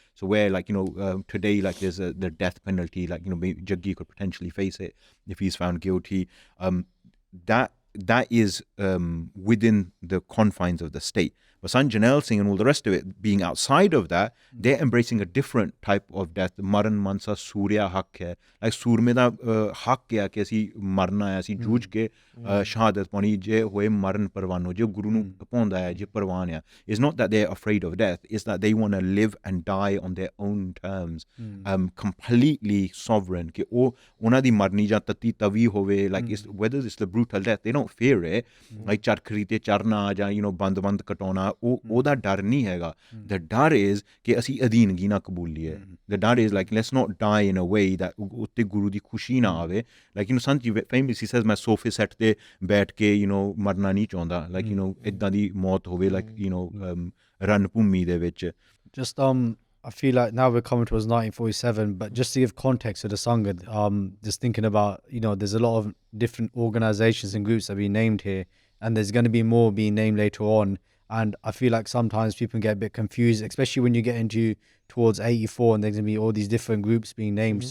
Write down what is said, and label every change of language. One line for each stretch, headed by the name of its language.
English: So where like today like there's the death penalty, like Jaggi could potentially face it if he's found guilty. That is within the confines of the state. But Sant Janel Singh and all the rest of it being outside of that, they're embracing a different type of death.
Punjabi: Maran mansa surya haq hai. Like surme da haq hai कि ਅਸੀਂ ਮਰਨਾ ਹੈ, ਅਸੀਂ ਜੂਝ ਕੇ ਸ਼ਹਾਦਤ ਪਾਉਣੀ, ਜੇ ਹੋਏ ਮਰਨ ਪਰਵਾਨੋ, ਜੇ ਗੁਰੂ ਨੂੰ ਪਾਉਂਦਾ ਹੈ, ਜੇ ਪਰਵਾਨ ਹੈ.
English: It's not that they're afraid of death, it's that they want to live and die on their own terms, completely sovereign.
Punjabi: ਕਿ ਉਹ ਉਹਨਾਂ ਦੀ ਮਰਨੀ ਜਾਂ ਤਤੀ ਤਵੀ ਹੋਵੇ,
English: like whether it's the brutal death, they don't fear it.
Punjabi: Like ਚਰਖੜੀ ਤੇ ਚੜਨਾ ਜਾਂ ਬੰਦ ਕਟਾਉਣਾ, ਉਹਦਾ ਡਰ ਨਹੀਂ ਹੈਗਾ. The ਡਰ is ਕਿ ਅਸੀਂ ਅਧੀਨਗੀ ਨਾ ਕਬੂਲ ਲਈਏ.
English: The dar is like let's not die in a way that
Punjabi: ਉੱਤੇ ਗੁਰੂ ਦੀ ਖੁਸ਼ੀ ਨਾ ਆਵੇ.
English: Like Sant Ji famously says,
Punjabi: ਮੈਂ ਸੋਫੇ ਸੈੱਟ ਤੇ ਬੈਠ ਕੇ ਮਰਨਾ ਨਹੀਂ ਚਾਹੁੰਦਾ. Like ਇੱਦਾਂ ਦੀ ਮੌਤ ਹੋਵੇ, like ਰਨ ਭੂਮੀ ਦੇ ਵਿੱਚ.
English: Just I feel like now we're coming towards 1947, but just to give context to the Sangha, just thinking about, there's a lot of different organizations and groups that have been named here, and there's going to be more being named later on. And I feel like sometimes people get a bit confused, especially when you get into towards 84 and there's going to be all these different groups being named.